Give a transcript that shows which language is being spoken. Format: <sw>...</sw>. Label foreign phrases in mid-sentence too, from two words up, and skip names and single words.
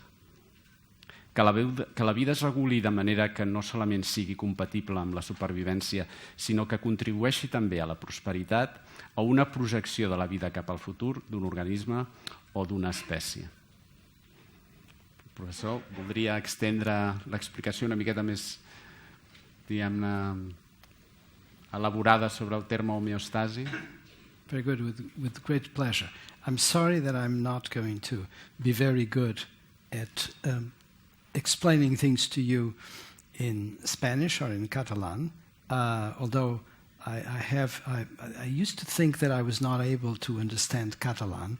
<ca>Que la vida es reguli de manera que no solament sigui compatible amb la supervivència, sinó que contribueixi també a la prosperitat o una projecció de la vida cap al futur d'un organisme o d'una espècie. Professor, voldria extendre l'explicació una miqueta més, diguem-ne, elaborada sobre el terme homeostasi.</ca> <en>Very good, with great pleasure. I'm sorry that I'm not going to be very good at explaining things to you in Spanish or in Catalan, although I used to think that I was not able to understand Catalan.</en>